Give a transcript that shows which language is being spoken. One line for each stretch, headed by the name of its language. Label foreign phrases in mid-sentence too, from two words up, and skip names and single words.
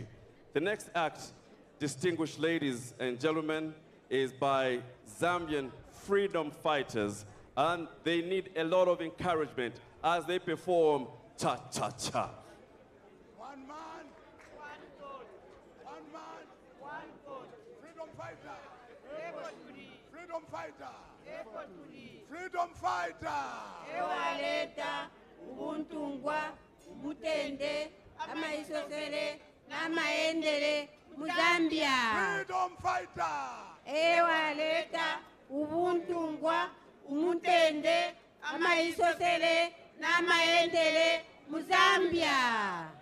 English: The next act, distinguished ladies and gentlemen, is by Zambian freedom fighters, and they need a lot of encouragement as they perform cha-cha-cha. One man, one God. One man, one God. Freedom fighter. Freedom fighter. Freedom fighter.
Bemba: Ewaleta ubuntungwa mutende amaisosele namaendele muzambia.
English: Freedom fighter.
Bemba: Ewaleta ubuntungwa umutende amaisosele namaendele muzambia.